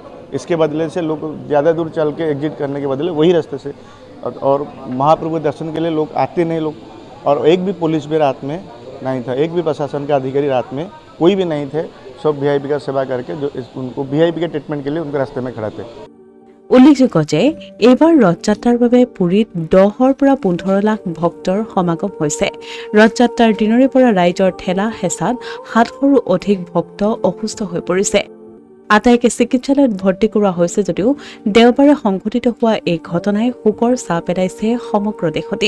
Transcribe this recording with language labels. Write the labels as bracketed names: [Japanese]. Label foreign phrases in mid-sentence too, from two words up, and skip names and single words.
[Hindi] इसके बदले से लोग ज़्यादा दूर चल के एग्जिट करने के बदले वही रास्ते से, और महाप्रभु दर्शन के लिए लोग आते नहीं लोग। और एक भी पुलिस भी रात में नहीं था, एक भी प्रशासन का अधिकारी रात में कोई भी नहीं थे। सब वीआईपी का सेवा करके जो उनको वीआईपी के ट्रीटमेंट के लिए उनके रास्ते में खड़ा थे। [Assamese] উল্লেখযোগ্য যে এইবাৰ ৰথযাত্ৰাৰ বাবে পুৰীত 10ৰ পৰা 15 লাখ ভক্তৰ সমাগম হৈছে। ৰথযাত্ৰাৰ দিনৰে পৰা ৰাইজৰ ঠেলা হেঁচাত 700ৰো অধিক ভক্ত অসুস্থ হৈ পৰিছে। আটাইকে চিকিৎসালয়ত ভৰ্তি কৰোৱা হৈছে যদিও দেওবাৰে সংঘটিত হোৱা এই ঘটনাই শোকৰ ছাঁ পেলাইছে সমগ্ৰ দেশতে।